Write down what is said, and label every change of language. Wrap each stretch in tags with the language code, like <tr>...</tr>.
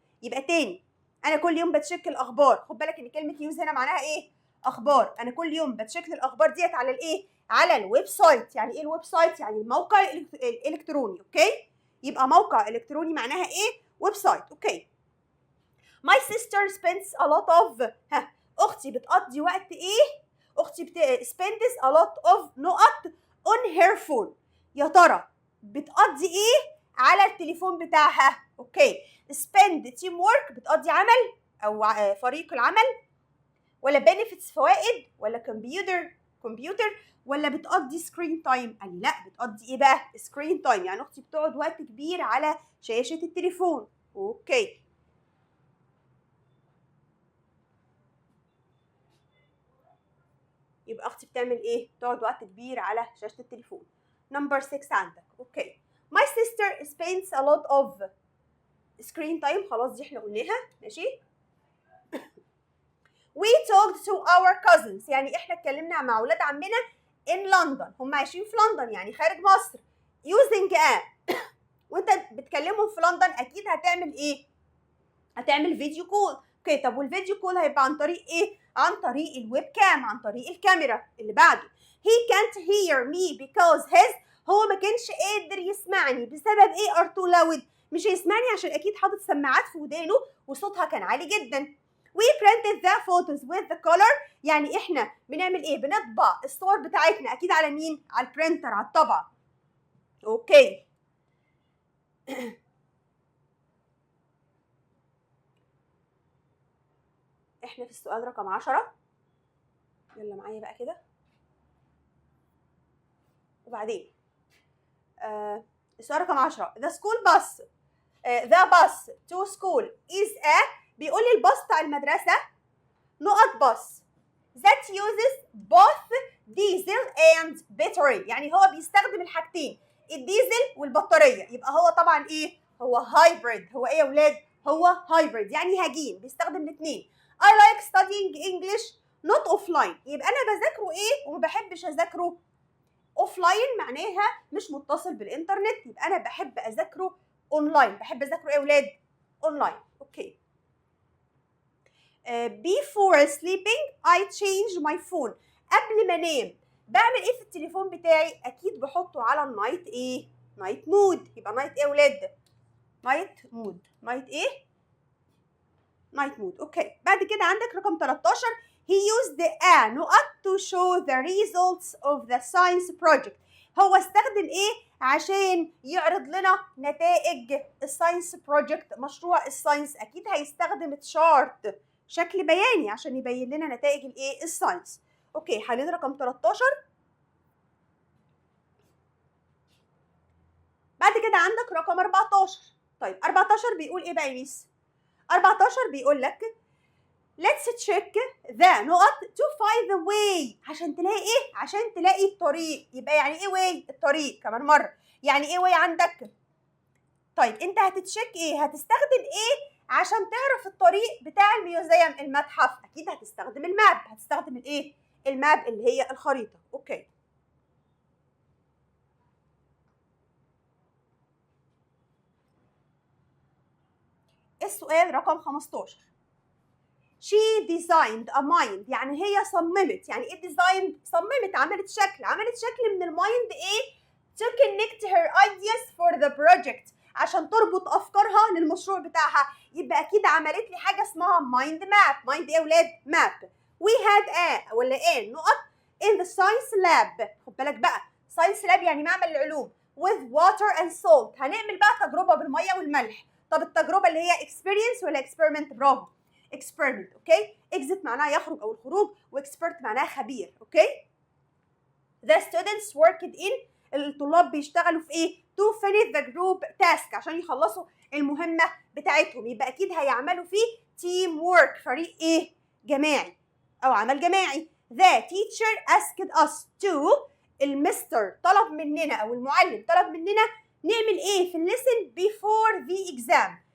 <ar>يبقى تاني انا كل يوم بتشيك الاخبار. خد بالك ان كلمه نيوز هنا معناها ايه؟ اخبار. انا كل يوم بتشيك الاخبار ديت على الايه؟ على الويب سايت. يعني ايه الويب سايت؟ يعني الموقع الالكتروني. اوكي يبقى موقع الكتروني معناها ايه؟ ويب سايت. اوكي.</ar> <en>my sister spends a lot of</en> <ar>اختي بتقضي وقت ايه؟ اختي</ar> <en>spends a lot of نقط on her phone.</en> <ar>يا ترى بتقضي ايه على التليفون بتاعها؟ اوكي</ar> <en>spend team work</en> <ar>بتقضي عمل او فريق العمل، ولا benefits فوائد، ولا كمبيوتر، ولا بتقضي سكرين تايم؟ قال لي لا بتقضي ايه بقى؟ سكرين تايم. يعني اختي بتقعد وقت كبير على شاشه التليفون. اوكي يبقى اختي بتعمل ايه؟ تقعد وقت كبير على شاشه التليفون. نمبر 6 عندك.</ar> <en>Okay my sister spends a lot of screen time.</en> <ar>خلاص دي احنا قلناها. ماشي.</ar> <en>we talked to our cousins.</en> <ar>يعني احنا اتكلمنا مع اولاد عمنا</ar> <en>in London.</en> <ar>هم عايشين في لندن يعني خارج مصر. using وانت بتكلمهم في لندن اكيد هتعمل ايه؟ هتعمل فيديو كول. اوكي طب والفيديو كول هيبقى عن طريق ايه؟ عن طريق الويب كام، عن طريق الكاميرا.</ar> <en>اللي بعده he can't hear me because his.</en> <ar>هو ما كانش قادر يسمعني بسبب ايه؟</ar> <en>are too loud.</en> <ar>مش هيسمعني عشان اكيد حاطط سماعات في ودانه وصوتها كان عالي جدا.</ar> <en>we printed the photos with the color.</en> <ar>يعني احنا بنعمل ايه؟ بنطبع الصور بتاعتنا اكيد على مين؟ على البرينتر، على الطبعة. اوكي احنا في السؤال رقم 10. يلا معايا بقى كده. وبعدين السؤال رقم 10.</ar> <en>The school bus the bus to school is a</en> <ar>بيقول لي الباص بتاع المدرسة نقط باص</ar> <en>that uses both diesel and battery،</en> <ar>يعني هو بيستخدم الحاجتين الديزل والبطارية. يبقى هو طبعا ايه؟ هو هايبريد. هو ايه يا ولاد؟ هو هايبريد يعني هجين بيستخدم الاثنين.</ar> <en>I like studying English not offline.</en> <ar>يبقى انا بذاكره ايه وما بحبش اذاكره اوفلاين، معناها مش متصل بالانترنت. يبقى انا بحب اذاكره اونلاين. بحب اذاكره ايه يا ولاد؟ اونلاين. اوكي.</ar> <en>before sleeping I change my phone.</en> <ar>قبل ما انام بعمل ايه في التليفون بتاعي؟ اكيد بحطه على النايت ايه؟ نايت مود. يبقى نايت ايه يا ولاد؟ نايت مود. نايت ايه؟ نايت مود. اوكي. بعد كده عندك رقم 13.</ar> <en>he used a نقط to show the results of the science project.</en> <ar>هو استخدم ايه عشان يعرض لنا نتائج الساينس بروجكت، مشروع الساينس؟ اكيد هيستخدم تشارت، شكل بياني، عشان يبين لنا نتائج الايه؟ الساينس. اوكي. حلين رقم 13. بعد كده عندك رقم 14. طيب 14 بيقول ايه بقى يا ميس؟ 14 بيقول لك</ar> <en>let's check the</en> <ar>نقط to find the way. عشان تلاقي ايه؟ عشان تلاقي الطريق. يبقى يعني ايه way؟ الطريق. كمان مرة يعني ايه way عندك؟ طيب انت هتتشيك ايه؟ هتستخدم ايه عشان تعرف الطريق بتاع الميوزيوم المتحف؟ اكيد هتستخدم الماب. هتستخدم الايه؟ الماب اللي هي الخريطة. اوكي. السؤال رقم 15.</ar> <en>she designed a mind.</en> <ar>يعني هي صممت. يعني ايه designed؟ صممت، عملت شكل. عملت شكل من المايند ايه؟</ar> <en>to connect her ideas for the project.</en> <ar>عشان تربط افكارها للمشروع بتاعها. يبقى اكيد عملت لي حاجه اسمها mind map. mind ايه يا ولاد؟ map.</ar> <en>we had a</en> <ar>ولا ايه نقط</ar> <en>in the science lab.</en> <ar>خد بالك بقى science lab يعني معمل العلوم</ar> <en>with water and salt.</en> <ar>هنعمل بقى تجربه بالميه والملح. طب التجربه اللي هي experience ولا experiment؟ برافو experiment. اوكي. exit معناها يخرج او الخروج، واكسبرت معناها خبير.</ar> <en>Okay. the students worked in.</en> <ar>الطلاب بيشتغلوا في ايه؟</ar> <en>to finish the group task.</en> <ar>عشان يخلصوا المهمه بتاعتهم. يبقى اكيد هيعملوا فيه team work، فريق ايه؟ جماعي او عمل جماعي.</ar> <en>the teacher asked us to.</en> <ar>المستر طلب مننا او المعلم طلب مننا نعمل ايه في الليسن</ar> <en>before the exam.</en>